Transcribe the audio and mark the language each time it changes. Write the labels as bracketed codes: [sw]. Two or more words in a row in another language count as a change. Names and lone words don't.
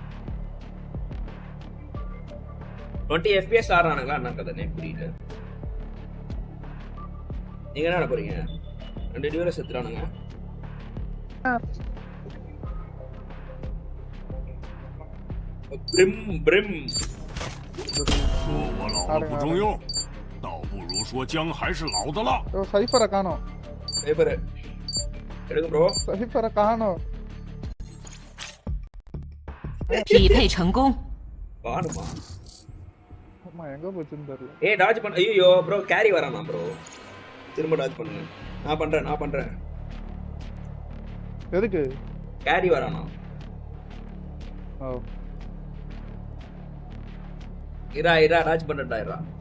[ta] 20 FPS ஆடுறானுங்களா என்ன கதை புரியல நீங்க என்ன போறீங்க 2 டியூரஸ் செத்துறானுங்க brim [zh] 说我老了不中用，倒不如说姜还是老的辣。 [ta] சைஃபரை காணோம். சைஃபர் எடுங்க ப்ரோ. சைஃபரை காணோம். [zh] 匹配成功。 [ta] வாணுமா? அம்மா எங்க போச்சுன்னு தெரியல. ஏய் டாஜ் பண்ண. ஐயோ ப்ரோ கேரி வரானா ப்ரோ. திரும்ப டாஜ் பண்ணுங்க. நான் பண்றேன். எதுக்கு? கேரி வரானா? ஓ. இரா டாஜ் பண்ணடா இரா.